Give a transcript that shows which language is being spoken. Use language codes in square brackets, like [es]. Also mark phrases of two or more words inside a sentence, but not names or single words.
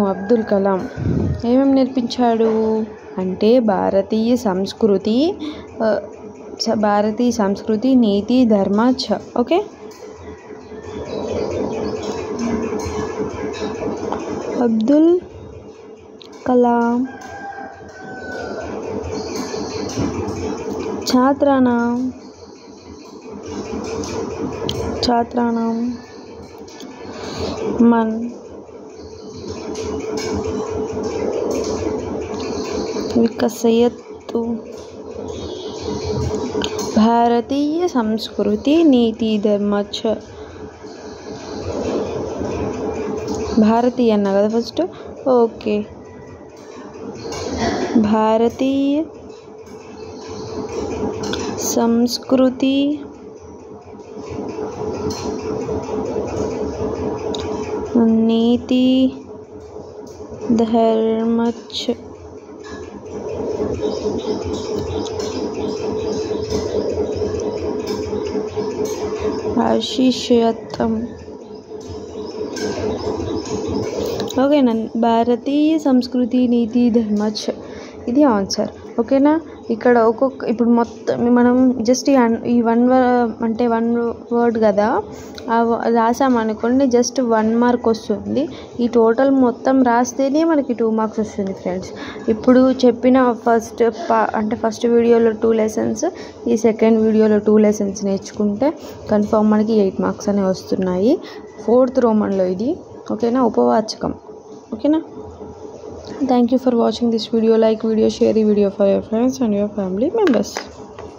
[te] అబ్దుల్ కలాం ఏమేమి నేర్పించాడు అంటే భారతీయ సంస్కృతి, నీతి, ధర్మ. ఓకే, అబ్దుల్ కలాం. [sa] छात्राणाम मन विकसयतु. भारतीय संस्कृति नीति धर्म च. [te] भारतीय అన్నా కదా ఫస్ట్. [sa] ఓకే, భారతీయ संस्कृति नीति धर्म च. आशीषयतम. [te] ఓకేనా, [sa] భారతీయ సంస్కృతి నీతి ధర్మ చ [te] ఇది ఆన్సర్. ఓకేనా, ఇక్కడ ఇప్పుడు మొత్తం మనం జస్ట్ ఈ [en] one word [te] కదా రాసామనుకోండి, జస్ట్ 1 మార్క్ వస్తుంది. ఈ టోటల్ మొత్తం రాస్తేనే మనకి 2 మార్క్స్ వస్తుంది ఫ్రెండ్స్. ఇప్పుడు చెప్పిన ఫస్ట్ వీడియోలో 2 లెసన్స్, ఈ సెకండ్ వీడియోలో 2 లెసన్స్ నేర్చుకుంటే కన్ఫర్మ్ మనకి 8 మార్క్స్ అనేవి వస్తున్నాయి. 4th రోమన్లో ఇది. ఓకేనా, ఉపవాచకం. ఓకేనా, [en] thank you for watching this video. Like video, share the video for your friends and your family members.